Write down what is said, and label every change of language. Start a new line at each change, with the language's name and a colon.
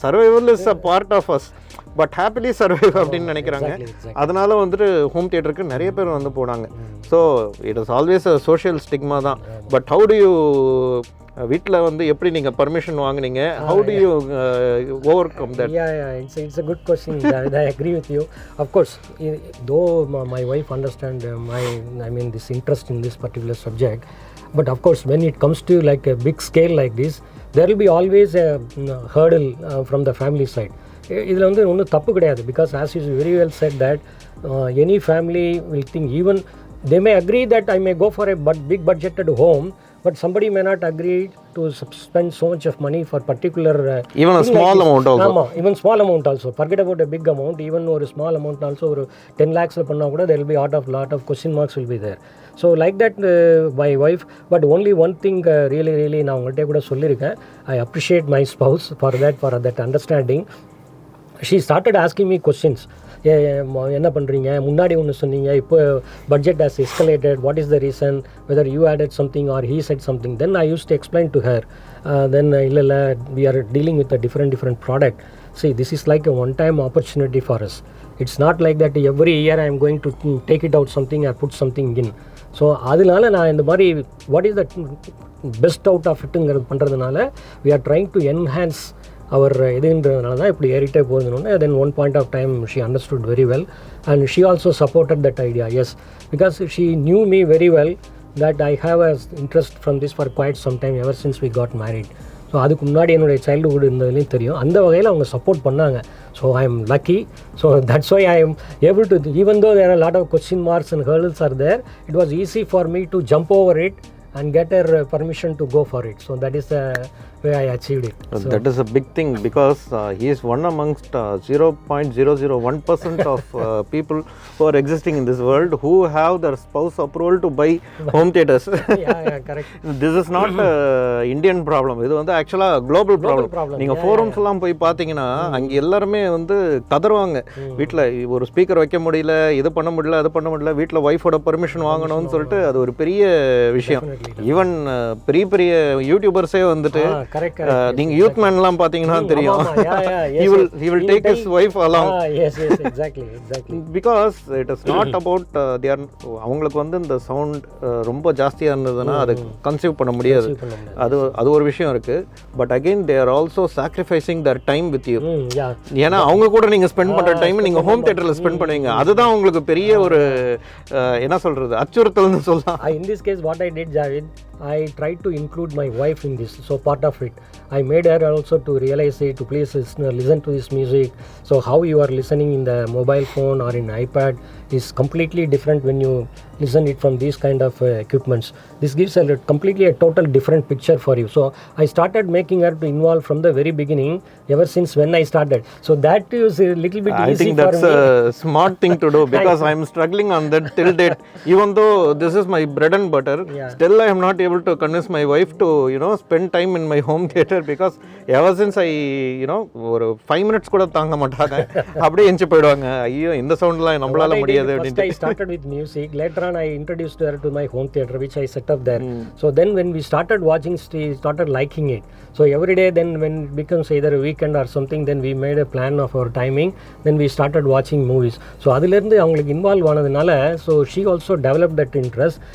English: survival is a part of us, but happily survive
Tamil: அப்படின்னு நினைக்கிறாங்க. அதனால வந்துட்டு ஹோம் தியேட்டருக்கு நிறைய பேர் வந்து போனாங்க.
English: so it is always a social stigma
Tamil: தான்.
English: but how do you
Tamil: வீட்டில் வந்து எப்படி நீங்கள் பர்மிஷன் வாங்குனீங்க?
English: How do you overcome that? It's a good question. I agree with you. Of course, though my wife understand this interest in this particular subject, but of course when it comes to like a big scale like this, there will be always a hurdle from the family side.
Tamil: இதில் வந்து ஒன்றும் தப்பு கிடையாது.
English: Because as you very well said that any family will think, even they may agree that I may go for a big budgeted home, but somebody may not agree to spend so much of money for particular even a small amount also. Even small amount also, forget about a big amount, even or a small amount also, or 10 lakhs
Tamil: panna kuda
English: there will be lot of question marks will be there. So like that my wife, but only one thing really
Tamil: நான் உங்கள்கிட்ட கூட சொல்லியிருக்கேன்.
English: I appreciate my spouse for that understanding. She started asking me questions.
Tamil: என்ன பண்ணுறீங்க, முன்னாடி ஒன்று சொன்னீங்க, இப்போ
English: Budget has escalated, what is the reason, whether you added something or he said something. Then I use to explain to her. Then இல்லை we are dealing with a different product. See, this is like a one-time opportunity for us. It's not like that every year I am going to take it out something or put something in.
Tamil: So அதனால நான் இந்த மாதிரி
English: what is the best out of
Tamil: இட்டுங்கிறது பண்ணுறதுனால
English: we are trying to enhance
Tamil: அவர் இதுன்றதுனால தான் இப்படி ஏறிட்டே போகுதுன்னு.
English: Then one point of time she understood very well and she also supported that idea. Yes, because she knew me very well that I have a interest from this for quite some time ever since we got married.
Tamil: So அதுக்கு முன்னாடி என்னுடைய childhood இருந்ததுலேயும் தெரியும். அந்த வகையில் அவங்க support பண்ணாங்க.
English: So I am lucky. So that's why I am able to, even though there are lot of question marks and hurdles are there, it was easy for me to jump over it and get her permission to go for it. So that is the way I achieved it. So that is a big thing because he is one amongst 0.001% of people who are existing in this world who have their spouse approval to buy home theaters. yeah, correct. This is not Indian problem.
Tamil: இது வந்து ஆக்சுவலா global problem. நீங்க forums எல்லாம் போய் பாத்தீங்கன்னா அங்க எல்லாருமே வந்து கதறுவாங்க. வீட்ல ஒரு ஸ்பீக்கர் வைக்க முடியல, இது பண்ண முடியல, அது பண்ண முடியல, வீட்ல வைஃபோட பெர்மிஷன் வாங்கணும்னு சொல்லிட்டு அது ஒரு பெரிய விஷயம். ஈவன் பெரிய பெரிய யூடியூபர்ஸே வந்துட்டு நீங்க யூத் மேன்லாம் பாத்தீங்கன்னா தெரியும்.
English: he will take his wife along. Yes, exactly. Because it is not about
Tamil: அவங்களுக்கு வந்து இந்த சவுண்ட் ரொம்ப ஜாஸ்தியா இருந்ததுன்னா அதை கன்சீவ் பண்ண முடியாது. அது ஒரு விஷயம் இருக்கு.
English: But again they are also sacrificing their time with you.
Tamil: ஏன்னா அவங்க கூட நீங்க ஸ்பெண்ட் பண்ற டைம் நீங்க ஹோம் தியேட்டர்ல ஸ்பெண்ட் பண்ணுவீங்க. அதுதான் உங்களுக்கு பெரிய ஒரு என்ன சொல்றது அச்சுறுத்தல்னு சொல்லலாம்.
English: In this case what I did, Javed, I tried to include my wife in this. So part of it I made her also to realize it, to please listen to this music. So how you are listening in the mobile phone or in iPad is completely different when you listen it from these kind of equipments. This gives completely a total different picture for you. So I started making her to involve from the very beginning, ever since when I started. So that is a little bit easy for me. I think that's a smart thing to do because I am struggling on that till date. Even though this is my bread and butter, still I am not able to convince my wife to spend time in my home theater because ever since I
Tamil: ஒரு 5 minutes கூட தாங்க மாட்டாங்க. அப்படியே எஞ்சி போய்டுவாங்க. ஐயோ இந்த சவுண்ட்லாம் நம்மளால முடியாது அப்படினு.
English: First I started with music, later on I introduced her to my home theater which I set up there. So then when we started watching, she started liking it. So every day then when it becomes either a weekend or something, then we made a plan of our timing, then we started watching movies. So
Tamil: அதில இருந்து அவங்களுக்கு involve ஆனதுனால
English: so she also developed that interest.